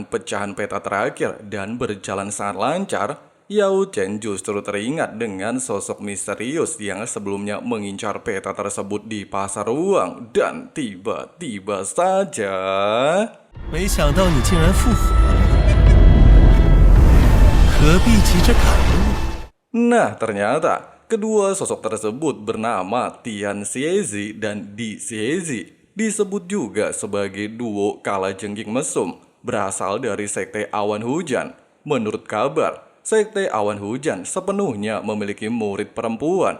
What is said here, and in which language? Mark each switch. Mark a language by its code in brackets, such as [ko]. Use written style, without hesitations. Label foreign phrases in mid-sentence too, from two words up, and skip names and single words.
[id] pecahan peta terakhir dan berjalan sangat lancar, Yao Chen justru teringat dengan sosok misterius yang sebelumnya mengincar peta tersebut di pasar uang dan tiba-tiba saja... [zh] 没想到你竟然复活了，何必急着赶路？ [id] Nah, ternyata kedua sosok tersebut bernama Tian Xiezi dan Di Xiezi. Disebut juga sebagai duo kalajengking mesum, berasal dari Sekte Awan Hujan. Menurut kabar, Sekte Awan Hujan sepenuhnya memiliki murid perempuan.